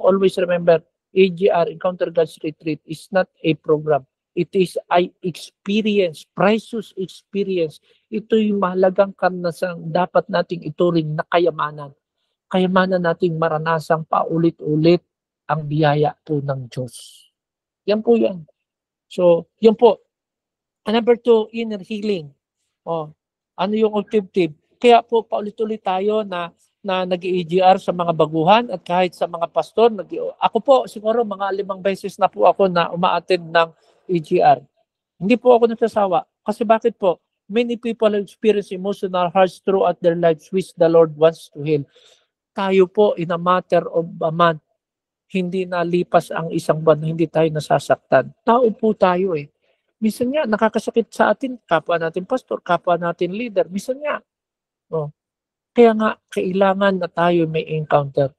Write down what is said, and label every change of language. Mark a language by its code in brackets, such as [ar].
[en] Always remember, EGR, Encounter God's Retreat, is not a program. It is an experience, precious experience. [tl] Ito yung mahalagang karanasan dapat nating ituring na kayamanan. Kayamanan nating maranasang paulit-ulit ang biyaya po ng Diyos. Yan po yan. So, yan po. Number 2, inner healing. Ano yung objective? Kaya po paulit-ulit tayo na nag-EGR sa mga baguhan at kahit sa mga pastor. Ako po, siguro mga 5 beses na po ako na uma-attend ng EGR. Hindi po ako nagsasawa. Kasi bakit po? [en] Many people experience emotional hurts throughout their lives which the Lord wants to heal. [tl] Tayo po, [en] in a matter of a month, [tl] hindi nalipas ang isang buwan na hindi tayo nasasaktan. Tao po tayo eh. Minsan nga, nakakasakit sa atin, kapwa natin pastor, kapwa natin leader. Minsan nga. Kaya nga, kailangan na tayo may encounter.